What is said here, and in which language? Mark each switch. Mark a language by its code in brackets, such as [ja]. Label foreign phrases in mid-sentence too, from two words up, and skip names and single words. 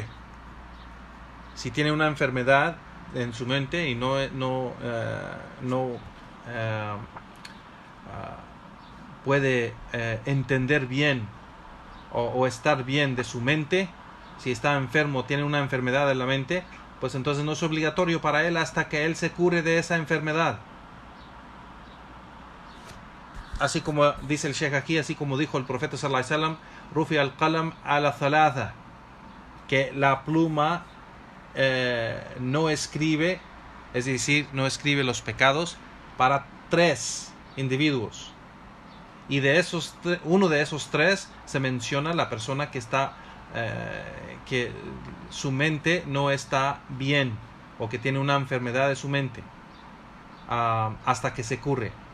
[es] Si tiene una enfermedad en su mente y no puede entender bien o estar bien de su mente, si está enfermo, tiene una enfermedad en la mente, pues entonces no es obligatorio para él hasta que él se cure de esa enfermedad. Así como dice el Sheikh aquí, así como dijo el profeta [ar] صلى الله عليه وسلم, رفع القلم على ثلاثة, [es] que la pluma no escribe, es decir, no escribe los pecados para 3 individuos. Y de uno de esos 3 se menciona la persona que está que su mente no está bien o que tiene una enfermedad de su mente hasta que se cure.